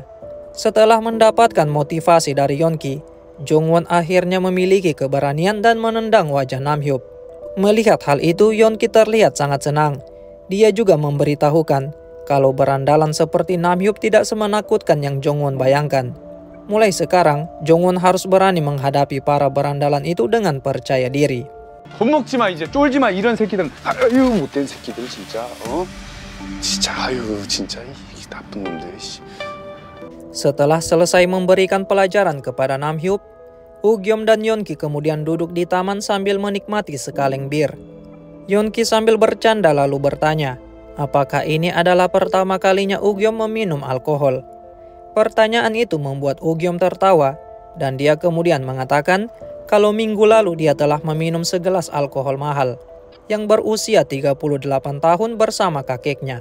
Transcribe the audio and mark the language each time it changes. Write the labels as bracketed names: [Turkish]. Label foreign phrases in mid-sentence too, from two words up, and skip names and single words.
[Indonesian] Setelah mendapatkan motivasi dari Yeonki, Jongwon akhirnya memiliki keberanian dan menendang wajah Namhyup. Melihat hal itu, Yeonki terlihat sangat senang. Dia juga memberitahukan kalau berandalan seperti Namhyup tidak semenakutkan yang Jongwon bayangkan. Mulai sekarang, Jongwon harus berani menghadapi para berandalan itu dengan percaya diri. [Korean] 겁먹지 마 이제 쫄지 마 이런 새끼들은 아유 못된 새끼들 진짜 진짜 아유 진짜 이 나쁜 놈들 씨. [Indonesian] Setelah selesai memberikan pelajaran kepada Namhyup, Ugyom dan Yeonki kemudian duduk di taman sambil menikmati sekaleng bir. Yeonki sambil bercanda lalu bertanya, apakah ini adalah pertama kalinya Ugyom meminum alkohol? Pertanyaan itu membuat Ugyom tertawa, dan dia kemudian mengatakan kalau minggu lalu dia telah meminum segelas alkohol mahal yang berusia 38 tahun bersama kakeknya.